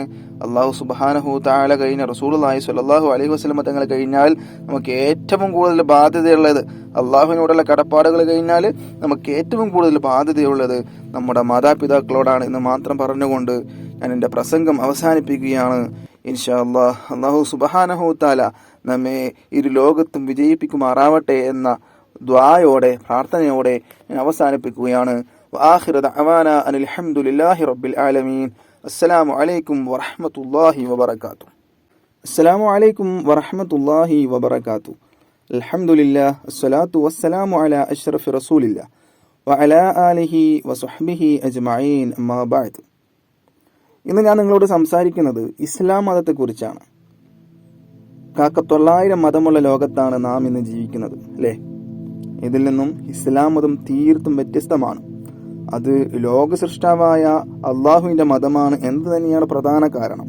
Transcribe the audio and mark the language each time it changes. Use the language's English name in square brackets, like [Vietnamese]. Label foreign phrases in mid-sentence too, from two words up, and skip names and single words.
[Arabic] الله سبحانه تعالى [Malayalam] കഴിഞ്ഞ [Arabic] رسول الله صلى الله عليه وسلم [Malayalam] തങ്ങൾ കഴിഞ്ഞാൽ നമുക്ക് ഏറ്റവും കൂടുതൽ ബാധ്യതയുള്ളത്, അള്ളാഹുവിനോടുള്ള കടപ്പാടുകൾ കഴിഞ്ഞാൽ നമുക്ക് ഏറ്റവും കൂടുതൽ ബാധ്യതയുള്ളത് നമ്മുടെ മാതാപിതാക്കളോടാണ് എന്ന് മാത്രം പറഞ്ഞുകൊണ്ട് ഞാൻ എൻ്റെ പ്രസംഗം അവസാനിപ്പിക്കുകയാണ്. [Arabic] إن شاء الله الله سبحانه تعالى [Malayalam] നമ്മെ ഇരു ലോകത്തും വിജയിപ്പിക്കുമാറാവട്ടെ എന്ന ദുആയോടെ പ്രാർത്ഥനയോടെ ഞാൻ അവസാനിപ്പിക്കുകയാണ്. [Arabic] وآخر دعوانا أن الحمد لله رب العالمين. السلام عليكم ورحمة الله وبركاته. السلام عليكم ورحمة الله وبركاته. الحمد لله الصلاة والسلام على أشرف رسول الله وعلى آله وصحبه أجمعين أما بعد. [Malayalam] ഇന്ന് ഞാൻ നിങ്ങളോട് സംസാരിക്കുന്നത് ഇസ്ലാം മതത്തെക്കുറിച്ചാണ്. 900 മതമുള്ള ലോകത്താണ് നാം ഇന്ന് ജീവിക്കുന്നത്, അല്ലേ? ഇതിൽ നിന്നും ഇസ്ലാം മതം തീർത്തും വ്യത്യസ്തമാണ്. അത് ലോക സൃഷ്ടാവായ അള്ളാഹുവിന്റെ മതമാണ് എന്ന് തന്നെയാണ് പ്രധാന കാരണം.